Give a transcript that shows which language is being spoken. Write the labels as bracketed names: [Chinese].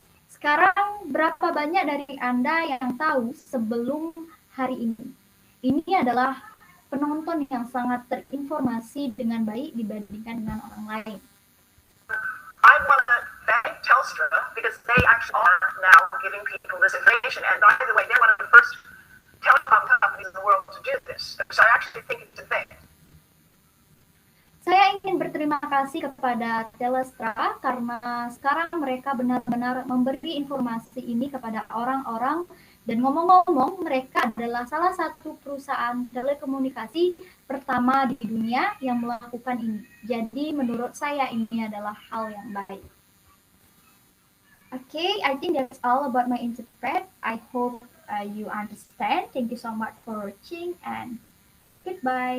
[Indonesian] Sekarang berapa banyak dari Anda yang tahu sebelum hari ini? Ini adalah penonton yang sangat terinformasi dengan baik dibandingkan dengan orang lain. [English] I want to thank Telstra because they actually are now giving people this information. And by the way, they're one of the first telecom companies in the world to do this. So I actually think it's a thing. [Indonesian] Saya ingin berterima kasih kepada Telstra karena sekarang mereka benar-benar memberi informasi ini kepada orang-orang. Dan ngomong-ngomong, mereka adalah salah satu perusahaan telekomunikasi pertama di dunia yang melakukan ini. Jadi menurut saya ini adalah hal yang baik. [English] Okay, I think that's all about my interpret. I hope you understand. Thank you so much for watching and goodbye.